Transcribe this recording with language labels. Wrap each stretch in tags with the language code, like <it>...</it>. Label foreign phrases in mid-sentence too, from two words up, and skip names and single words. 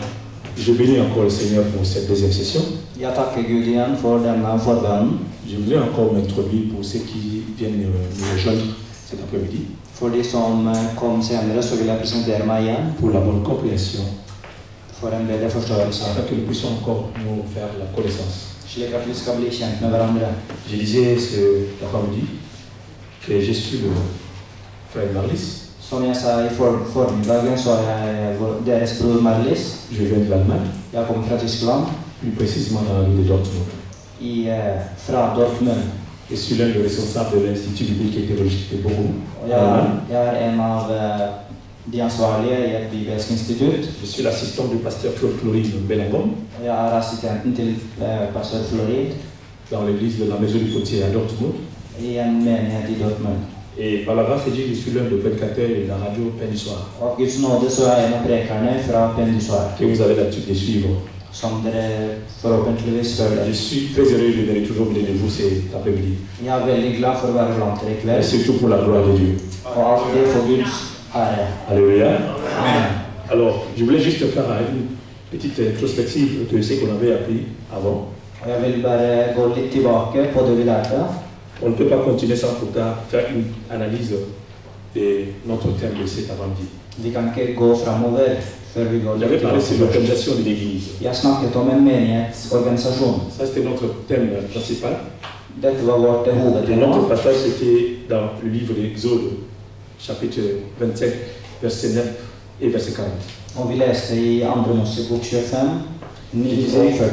<fr>Je bénis encore le Seigneur pour cette deuxième session.</fr> <no>Jeg takker Gud igjen for denne forbønnen.</no> <fr>Je voudrais encore m'introduire pour ceux qui viennent nous rejoindre cet après-midi.</fr> <no>For de som kom senere, så vil jeg presentere meg igjen.</no> <fr>Pour la bonne compréhension.</fr> <no>For en bedre forståelse.</no> <fr>Afin que nous puissions encore nous faire la connaissance.</fr> <no>Slik at vi skal bli kjent med hverandre.</no> <fr>Je disais cet après-midi que je suis le frère Marlis.</fr> <no>Som jeg sa i formiddagen, så er jeg deres bror Marlis.</no> <fr>Je viens de l'Allemagne.</fr> <no>Jeg kommer fra Tyskland.</no> <fr>Plus précisément dans la ville de Dortmund.</fr> <no>Fra Dortmund.</no> <fr>Je suis l'un des responsables de l'Institut biblique et théologique de Bochum.</fr> <no>Jeg er en av de ansvarlige i et bibelsk institutt.</no> <fr>Je suis l'assistant du pasteur Claude Floride Bellingham.</fr> <no>Jeg er assistenten til pastor Floride.</no> <fr>Dans l'église de la Maison du Potier à Dortmund.</fr> <no>I en menighet i Dortmund.</no> <fr>Et par la grâce de Dieu, je suis l'un des prédicateurs de la radio Pain du Soir.</fr> <no>Av Guds nåde så er jeg en av prekerne fra Pain du Soir.</no> <fr>Que vous avez l'habitude de suivre.</fr> <no>Som dere forhåpentligvis følger.</no> <fr>Je suis très heureux de venir toujours auprès de vous cet après-midi.</fr> <no>Jeg er veldig glad for å være blant dere i</no> <fr>Et</fr> <no>kveld.</no> <fr>surtout pour la gloire de Dieu.</fr> <no>Og alltid for Guds ære.</no> <fr>Alléluia. Amen. Alors, je voulais juste faire une petite introspective de ce qu'on avait appris avant.</fr> <no>Og jeg vil bare gå litt tilbake på det vi lærte.</no> <fr>On ne peut pas continuer sans pourtant faire une analyse de notre thème de cet après-midi.</fr> <no>Vi kan ikke gå framover før vi går</no> <fr>J'avais</fr> <no>litt</no> <fr>parlé sur</fr> <no>tilbake.</no> <fr>l'organisation de l'Église.</fr> <no>Jeg snakket om en menighetsorganisasjon.</no> <fr>Ça, c'était notre thème principal.</fr> <no>Dette var vårt</no> <fr>Et</fr> <no>hovedtema.</no> <fr>notre passage, c'était dans le livre d'Exode, chapitre 25, verset 9 et verset 40.</fr> <no>Og vi leste i 2. Mosebok 25, 9-40.</no>